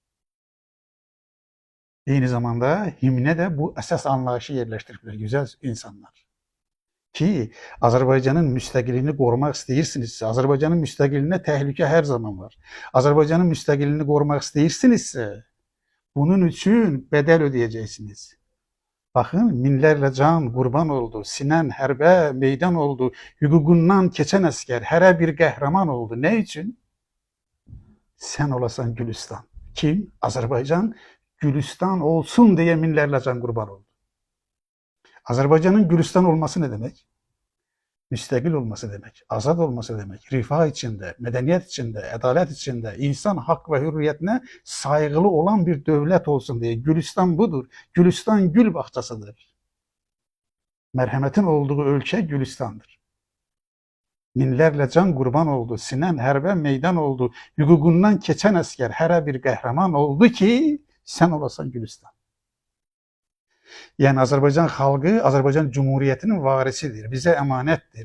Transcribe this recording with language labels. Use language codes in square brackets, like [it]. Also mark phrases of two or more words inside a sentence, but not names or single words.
[tr] Aynı zamanda himne de bu esas anlayışı yerleştirdiler güzel insanlar. Ki Azerbaycan'ın müstakilliğini korumak istəyirsinizsə, Azerbaycan'ın müstakilliğine tehlike her zaman var. Azerbaycan'ın müstakilliğini korumak istəyirsinizsə, bunun için bedel ödeyeceksiniz. Bakın, [az] minlərlə can qurban oldu, sinen hərbə meydan oldu, hüququndan keçən əskər, hərə bir qəhrəman oldu. [tr] Ne için? [az] Sen olasan [tr] Gülistan. Kim? Azerbaycan. [az] Gülistan [tr] olsun diye [az] minlərlə can qurban oldu. [tr] Azerbaycan'ın Gülistan olması ne demek? müstakil olması demek, azad olması demek, rifah içinde, medeniyet içinde, adalet içinde, insan hak ve hürriyetine saygılı olan bir devlet olsun diye. Gülistan budur. Gülistan gül bahçesidir. Merhametin olduğu ülke Gülistan'dır. [az] Minlərlə can qurban oldu, sinən hərbə meydan oldu, hüququndan keçən əskər hərə bir qəhrəman oldu ki, sən olasan Gülistan. Yəni Azərbaycan xalqı Azərbaycan Cumhuriyyətinin varisidir, bizə əmanətdir.